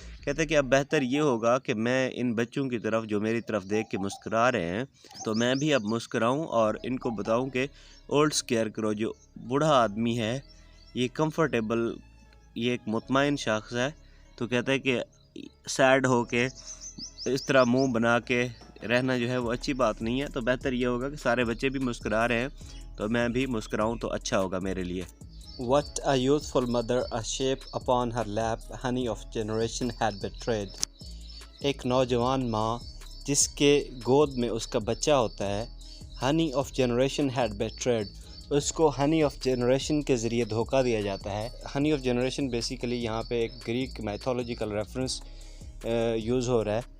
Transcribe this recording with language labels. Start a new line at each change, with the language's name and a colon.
Urdu: کہتا ہے کہ اب بہتر یہ ہوگا کہ میں ان بچوں کی طرف جو میری طرف دیکھ کے مسکرا رہے ہیں, تو میں بھی اب مسکراؤں اور ان کو بتاؤں کہ
English: old scarecrow
Urdu: جو بوڑھا آدمی ہے یہ کمفرٹیبل, یہ ایک مطمئن شخص ہے. تو کہتا ہے کہ سیڈ ہو کے اس طرح منہ بنا کے رہنا جو ہے وہ اچھی بات نہیں ہے. تو بہتر یہ ہوگا کہ سارے بچے بھی مسکرا رہے ہیں تو میں بھی مسکراؤں تو اچھا ہوگا میرے لیے.
English: What a youthful mother, a shape upon her lap, honey of generation had betrayed.
Urdu: ایک نوجوان ماں جس کے گود میں اس کا بچہ ہوتا ہے,
English: honey of generation had betrayed,
Urdu: اس کو honey of generation کے ذریعے دھوکہ دیا جاتا ہے. honey of generation بیسیکلی یہاں پہ ایک گریک میتھولوجیکل ریفرنس یوز ہو رہا ہے.